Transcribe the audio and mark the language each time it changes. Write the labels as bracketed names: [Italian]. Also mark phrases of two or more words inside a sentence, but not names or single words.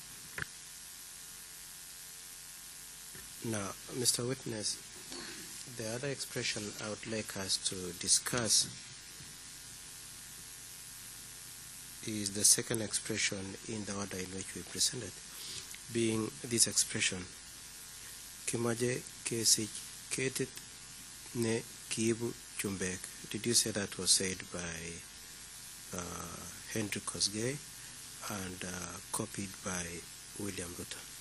[English] Now, Mr. Witness, the other expression I would like us to discuss is the second expression in the order in which we presented, being this expression, [Kalenjin] Kimaje kesich ketit ne kiibu chumbek. [English] Did you say that was said by Henry Kosgei and copied by William Ruto?